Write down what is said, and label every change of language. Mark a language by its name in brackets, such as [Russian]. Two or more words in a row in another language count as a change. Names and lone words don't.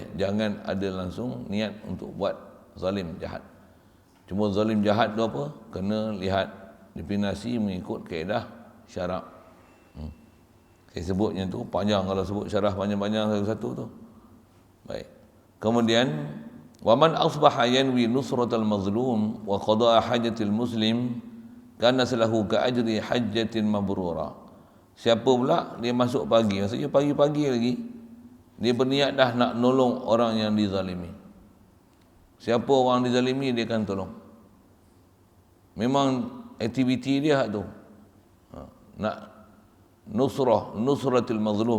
[Malay] Jangan ada langsung niat untuk buat zalim, jahat. Cuma zalim jahat tu apa? Kena lihat definisi mengikut kaedah syarak. Saya sebutnya tu panjang, kalau sebut syarah panjang-panjang satu-satu tu. Baik. [Arabic] Kemudian ومن أصبح ينوي نصرة المظلوم وقضاء حاجة المسلم كان صلاحه كأجر حجة مبرورة. [Malay] Siapa pula dia masuk pagi, maksudnya pagi-pagi lagi dia berniat dah nak nolong orang yang dizalimi. Siapa orang dizalimi dia akan tolong. Memang aktiviti dia tu. [Arabic] Nak نصرة المظلوم.